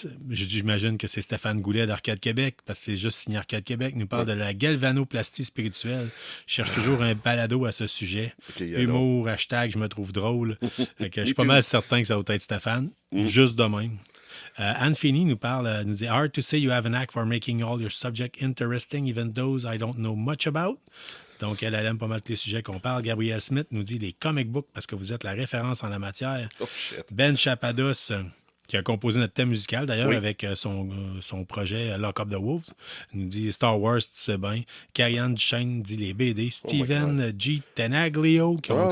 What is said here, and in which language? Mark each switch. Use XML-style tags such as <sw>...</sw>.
<fr>J'imagine que c'est Stéphane Goulet d'Arcade Québec, parce que c'est juste signé Arcade Québec. Il nous parle de la galvanoplastie spirituelle. Je cherche toujours un balado à ce sujet. OK, Humour, hashtag, je me trouve drôle. Fait que je suis pas</fr> <en>too.</en> <fr>mal certain que ça va être Stéphane. Juste de même.</fr> <en>Anne Feeney</en> <fr>nous dit</fr> <en>hard to say you have an act for making all your subjects interesting, even those I don't know much about.</en> <fr>Donc, elle aime pas mal tous les sujets qu'on parle. Gabrielle Smith nous dit les comic books parce que vous êtes la référence en la matière.</fr> <en>Oh, shit.</en> <fr>Ben Chapados, qui a composé notre thème musical, d'ailleurs, Oui. avec son projet Lock Up the Wolves, nous dit Star Wars, tu sais bien. Carrie-Anne Duchesne dit les BD. Steven G. Tenaglio, qui ont</fr>